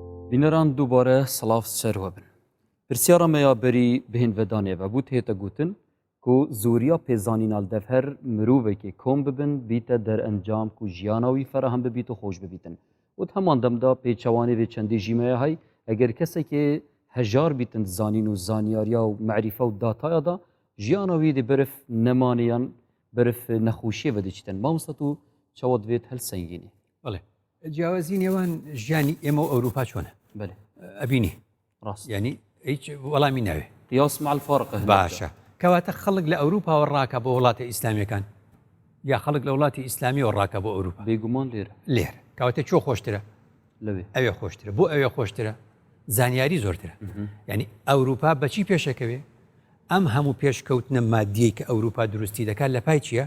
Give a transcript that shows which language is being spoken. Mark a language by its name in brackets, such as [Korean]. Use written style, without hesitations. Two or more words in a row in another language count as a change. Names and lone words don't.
[Central Kurdish] بینەران دووبارە سڵاف سەرەوە بن. [Kurdish] پرسیارە مەیا بەری بهێن ڤەدانێڤە بوو تێتە گوتن ku zûriya pêzanînal dev her mirovekê kom bibin bîte derencam ku jiyana wî ferahem bibît û xweş bibîtin. û heman demda pêçewanê vê çendê jî me hay eger kesekê hejar bîtin zanîn û zanyariya û mecrife û dataya da jiyana wî dê berif nemaniyan berif nexweşiyê vediçîtin. Mamosta tu çawa divêt hel sengînî. [Central Kurdish] بەڵێ جیاوازی نێوان ژیانی ئێمە و ئەوروپا چۆنە؟ بەێ ئەبینی ڕاست ینی هیچ وەڵامی ناوێ [Arabic] قیاس مع الفارق [Central Kurdish] باشە کەواتە خەڵک لە ئەوروپاوە ڕاکە بۆ وڵاتە ئیسلامیەکان یا خەڵک لە وڵاتی ئیسلامیەوە ڕاکە بۆ ئەوروپا بێگومان لێرە لێر کەواتە چۆ خۆشترە لەوێ ئەوێ خۆشترە بۆ ئەوێ خۆشترە زانیاری زۆرترە ینی ئەوروپا بەچی پێشەکەوێ ئەم هەموو پێشکەوتنە مادیەی کە ئەوروپا دروستی دەکات لە پای چییە؟